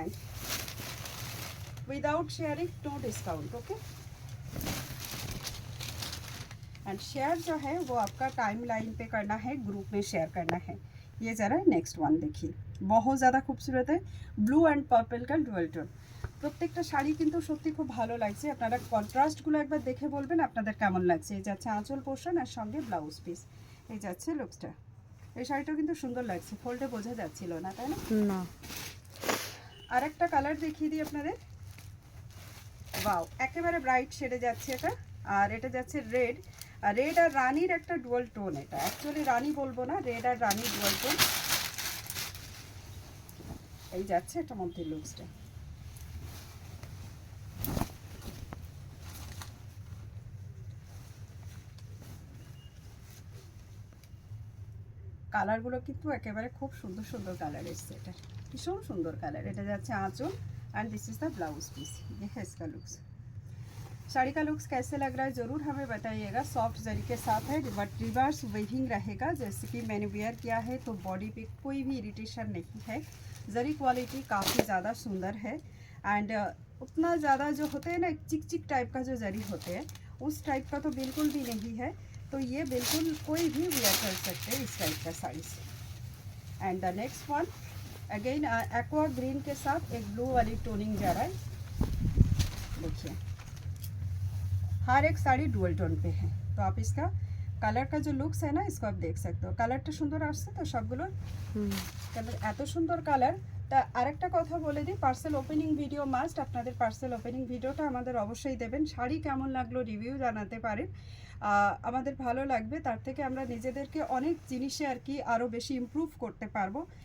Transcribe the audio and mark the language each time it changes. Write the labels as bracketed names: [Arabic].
[Hindi] And without sharing no discount. Okay, and share जो है वो आपका टाइम लाइन पे करना है, ग्रुप में शेयर करना है। ये ज़रा नेक्स्ट वन देखिए, बहुत ज़्यादा खूबसूरत है, ब्लू एंड पर्पल का डुअल টোন। [Bangla] প্রত্যেকটা শাড়ি কিন্তু সত্যি খুব ভালো লাগছে। আপনারা কন্ট্রাস্টগুলো একবার দেখে বলবেন আপনাদের কেমন লাগছে। এই যাচ্ছে আঁচল পোর্শন আর সঙ্গে ব্লাউজ পিস, এই যাচ্ছে লুকসটা। এই শাড়িটাও কিন্তু সুন্দর লাগছে, ফোল্ডে বোঝা যাচ্ছিল না, তাই না? আর একটা কালার দেখিয়ে দিই আপনাদের। ওয়াও, একেবারে ব্রাইট শেডে যাচ্ছে এটা। আর এটা যাচ্ছে রেড, আর রেড আর রানির একটা ডুয়াল টোন। এটা অ্যাকচুয়ালি রানি বলবো না, রেড আর রানির ডুয়াল টোন। এই যাচ্ছে এটা মধ্যে লুকসটা। কালারগুলো কিন্তু একেবারে খুব সুন্দর সুন্দর কালার এসছে। এটা ভীষণ সুন্দর কালার। এটা যাচ্ছে [Hindi] आंचल and [English] this is the [Hindi] blouse piece. ये है इसका लुक्स। साड़ी का लुक्स कैसे लग रहा है ज़रूर हमें बताइएगा। सॉफ्ट जरी के साथ है, बट रिवर्स वेविंग रहेगा। जैसे कि मैंने वेयर किया है तो बॉडी पे कोई भी इरिटेशन नहीं है। जरी क्वालिटी काफ़ी ज़्यादा सुंदर है। एंड उतना ज़्यादा जो होते हैं ना चिक चिक टाइप का जो जरी होते हैं उस टाइप का तो बिल्कुल भी नहीं है। तो ये बिल्कुल कोई भी वेयर कर सकते हैं इस टाइप का साड़ी से। And the next one again aqua green के साथ एक ब्लू वाली टोनिंग जा रहा है। देखिए हर एक साड़ी डुअल टोन पे है, तो आप इसका कलर का जो लुक्स है ना इसको आप देख सकते हो। [Bangla] कलरটা সুন্দর আসছে তো সবগুলো, কালার এত সুন্দর কালার। তা আরেকটা কথা বলে দিই, পার্সেল ওপেনিং ভিডিও মাস্ট। আপনাদের পার্সেল ওপেনিং ভিডিওটা আমাদের অবশ্যই দেবেন। শাড়ি কেমন লাগলো রিভিউ জানাতে পারেন, আমাদের ভালো লাগবে। তার থেকে আমরা নিজেদেরকে অনেক জিনিসে আর কি আরও বেশি ইমপ্রুভ করতে পারবো।